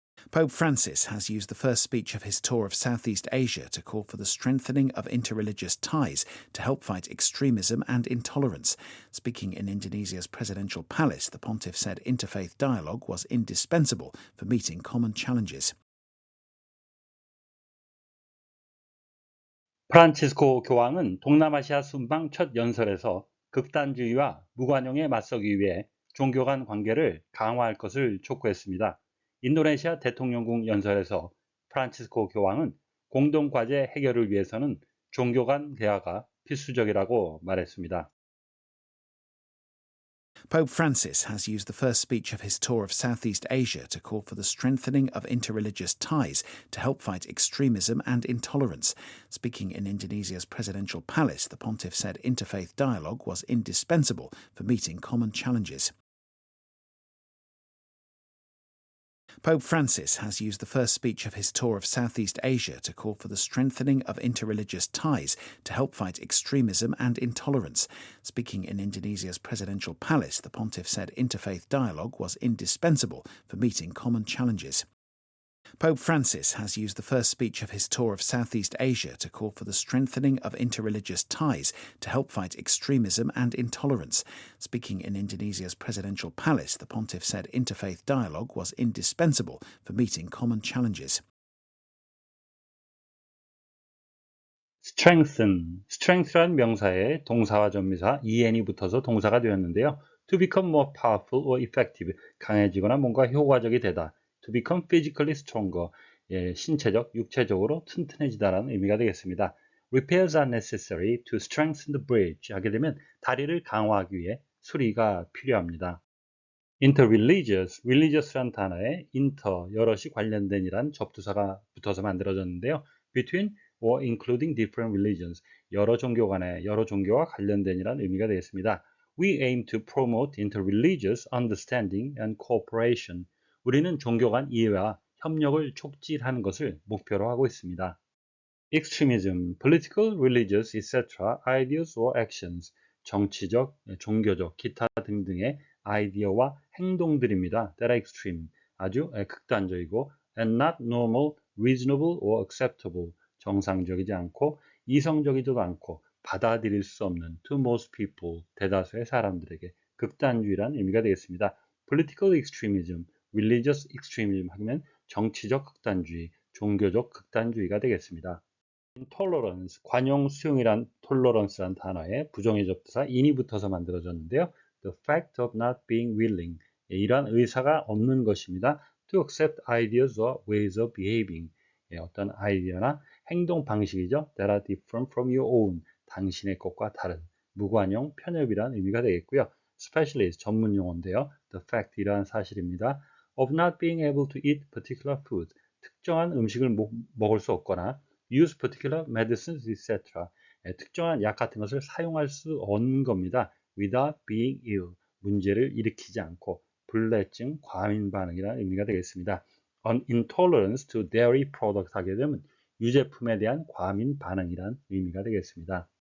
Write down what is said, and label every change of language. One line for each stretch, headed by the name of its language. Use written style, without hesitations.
English: Pope Francis has used the first speech of his tour of Southeast Asia to call for the strengthening of interreligious ties to help fight extremism and intolerance. Speaking in Indonesia's presidential palace, the pontiff said interfaith dialogue was indispensable for meeting common challenges.
Korean: 프란치스코 교황은 동남아시아 순방 첫 연설에서 극단주의와 무관용에 맞서기 위해 종교 간 관계를 강화할 것을 촉구했습니다. 인도네시아 대통령궁 연설에서 프란치스코 교황은 공동과제 해결을 위해서는 종교 간 대화가 필수적이라고 말했습니다.
English: Pope Francis has used the first speech of his tour of Southeast Asia to call for the strengthening of interreligious ties to help fight extremism and intolerance. Speaking in Indonesia's presidential palace, the pontiff said interfaith dialogue was indispensable for meeting common challenges. Pope Francis has used the first speech of his tour of Southeast Asia to call for the strengthening of interreligious ties to help fight extremism and intolerance. Speaking in Indonesia's presidential palace, the pontiff said interfaith dialogue was indispensable for meeting common challenges. Pope Francis has used the first speech of his tour of Southeast Asia to call for the strengthening of interreligious ties to help fight extremism and intolerance. Speaking in Indonesia's presidential palace, the pontiff said interfaith dialogue was indispensable for meeting common challenges.
Korean: strength란 명사에 동사와 전미사 en이 붙어서 동사가 되었는데요.
English: to become more powerful or effective,
Korean: 강해지거나 뭔가 효과적이 되다.
English: to become physically stronger,
Korean: 신체적, 육체적으로 튼튼해지다라는 의미가 되겠습니다.
English: repairs are necessary to strengthen the bridge
Korean: 하게 되면 다리를 강화하기 위해 수리가 필요합니다. interreligious, religious란 단어에 inter, 여럿이 관련된 이란 접두사가 붙어서 만들어졌는데요.
English: between or including different religions,
Korean: 여러 종교 간에 여러 종교와 관련된 이란 의미가 되겠습니다.
English: We aim to promote interreligious understanding and cooperation.
Korean: 우리는 종교 간 이해와 협력을 촉진하는 것을 목표로 하고 있습니다.
English: extremism, political, religious, etc. ideas or actions,
Korean: 정치적, 종교적, 기타 등등의 아이디어와 행동들입니다.
English: that are extreme,
Korean: 아주 극단적이고
English: and not normal, reasonable or acceptable,
Korean: 정상적이지 않고 이성적이지도 않고 받아들일 수 없는
English: to most people,
Korean: 대다수의 사람들에게 극단주의란 의미가 되겠습니다.
English: political extremism, religious extremism
Korean: 하면 정치적 극단주의, 종교적 극단주의가 되겠습니다. intolerance, 관용 수용이란 tolerance란 단어에 부정의 접두사 in이 붙어서 만들어졌는데요.
English: the fact of not being willing,
Korean: 이러한 의사가 없는 것입니다.
English: to accept ideas or ways of behaving,
Korean: 어떤 아이디어나 행동 방식이죠.
English: that are different from your own,
Korean: 당신의 것과 다른, 무관용, 편협이란 의미가 되겠고요. specialist, 전문 용어인데요.
English: the fact,
Korean: 이러한 사실입니다.
English: of not being able to eat particular food,
Korean: 특정한 음식을 먹을 수 없거나
English: use particular medicines, etc.
Korean: 특정한 약 같은 것을 사용할 수 없는 겁니다.
English: without being ill,
Korean: 문제를 일으키지 않고 불내증, 과민 반응이라는 의미가 되겠습니다.
English: an intolerance to dairy product
Korean: 하게 되면 유제품에 대한 과민 반응이라는 의미가 되겠습니다.